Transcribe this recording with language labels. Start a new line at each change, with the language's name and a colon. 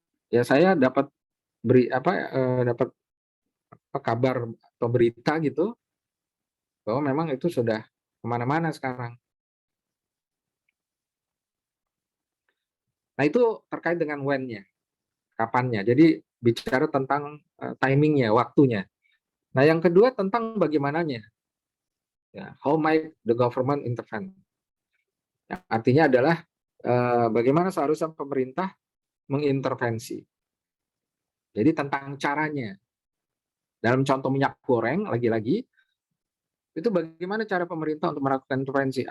Indonesian: Ya saya dapat dapat kabar atau berita gitu bahwa memang itu sudah kemana-mana sekarang. Nah itu terkait dengan when-nya, kapannya. Jadi bicara tentang timingnya, waktunya. Nah yang kedua tentang bagaimananya.
English: Ya, how might the government intervene?
Indonesian: Ya, artinya adalah bagaimana seharusnya pemerintah mengintervensi. Jadi tentang caranya. Dalam contoh minyak goreng, lagi-lagi, itu bagaimana cara pemerintah untuk melakukan intervensi?